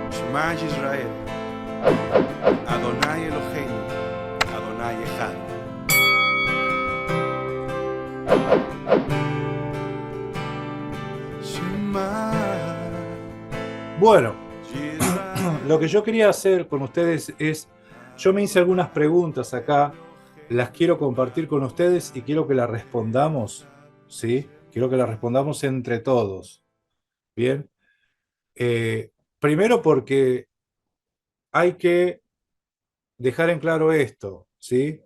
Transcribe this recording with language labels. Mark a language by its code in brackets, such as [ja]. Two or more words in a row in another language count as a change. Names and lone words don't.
[he] שמע ישראל, אדוני אלוהינו, אדוני אחד. [es] Shema Bueno, Yisrael. lo que yo quería hacer con ustedes es, yo me hice algunas preguntas acá, las quiero compartir con ustedes y quiero que las respondamos, ¿sí? Quiero que las respondamos entre todos, ¿bien? Primero porque hay que dejar en claro esto, ¿sí?